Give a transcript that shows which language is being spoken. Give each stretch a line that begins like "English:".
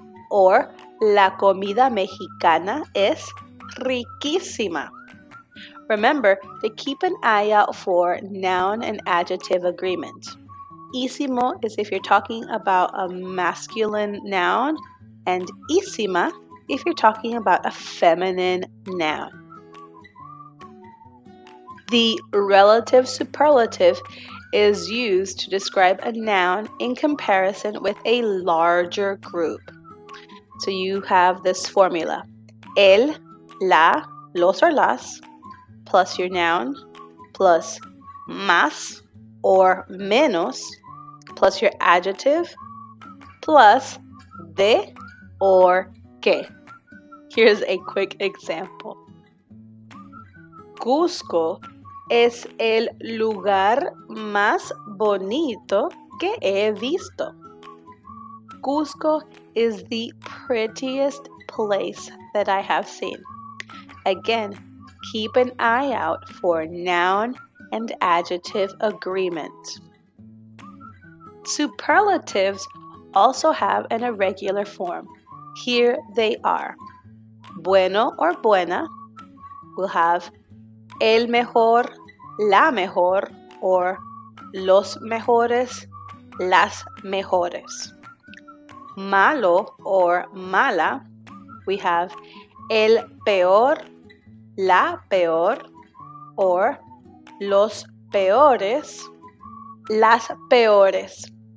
Spanish: Or la comida mexicana es riquísima.
English: Remember to keep an eye out for noun and adjective agreement. Ísimo is if you're talking about a masculine noun, and ísima if you're talking about a feminine noun. The relative superlative is used to describe a noun in comparison with a larger group. So you have this formula. El, la, los or las, plus your noun, plus más or menos, plus your adjective, plus de or que. Here's a quick example.
Spanish: Cusco es el lugar más bonito que he visto.
English: Cusco is the prettiest place that I have seen. Again, keep an eye out for noun and adjective agreement. Superlatives also have an irregular form. Here they are.
Spanish: Bueno or buena will have el mejor, la mejor, or los mejores, las mejores. Malo or mala, we have el peor, la peor, or los peores, las peores.